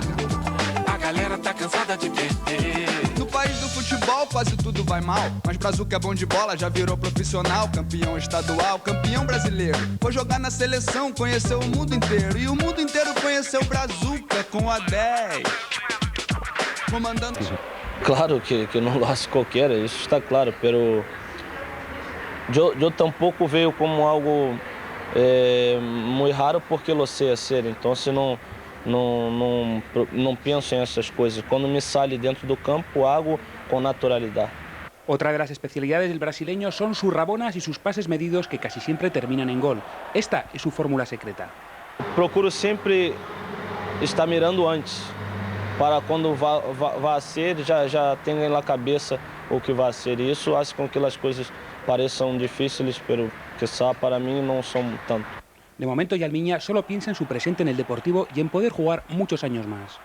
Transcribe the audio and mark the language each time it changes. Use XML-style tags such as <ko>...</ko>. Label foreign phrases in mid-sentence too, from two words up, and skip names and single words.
<pt>A galera tá cansada de perder. No país do futebol quase tudo vai mal, mas Brazuca é bom de bola, já virou profissional, campeão estadual, campeão brasileiro. Foi jogar na seleção, conheceu o mundo inteiro, e o mundo inteiro conheceu Brazuca com a 10. Comandando...</pt> <es>Claro que no lo hace cualquiera,</es> <pt>isso está claro,</pt> <es>pero yo tampoco veo como algo muy raro porque lo sé hacer,</es> <pt>então não penso em essas coisas. Quando me sale dentro do campo, hago com naturalidade.</pt> <es>Otra de las especialidades del brasileño son sus rabonas y sus pases medidos que casi siempre terminan en gol. Esta es su fórmula secreta.</es> <pt>Procuro sempre estar mirando antes, para quando vá ser, já tenha na cabeça o que vai ser. E isso faz com que as coisas pareçam difíceis,</pt> <es>pero quizá</es> <pt>para mim não são tanto.</pt> <es>De momento, Yalmiña solo piensa en su presente en el Deportivo y en poder jugar muchos años más.</es>